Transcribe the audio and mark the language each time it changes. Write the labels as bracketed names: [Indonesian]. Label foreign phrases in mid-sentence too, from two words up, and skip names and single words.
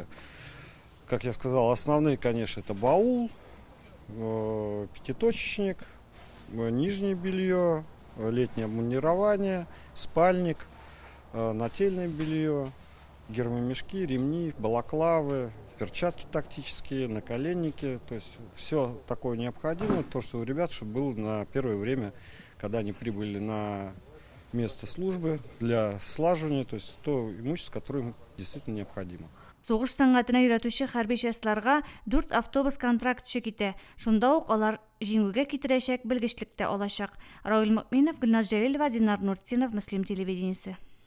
[Russian] Как я сказал, основные, конечно, это баул, пятиточечник, нижнее белье, летнее обмундирование, спальник, нательное белье, гермомешки, ремни, балаклавы, перчатки тактические, наколенники. То есть все такое необходимое, то, что у ребят чтобы было на первое время, когда они прибыли на место службы для слаживания, то есть то имущество, которое им действительно необходимо. [Tatar] Сугыш сәнгатенә өйрәтүче хәрби частьларга 4 автобус контрактчы китә. Шунда ук алар җиңүгә китерәчәк белгечлек тә алачак. Равил Мөкминов, Гөлназ Җәлилова, Динар Нуртдинов, Мөслим телевидениесе.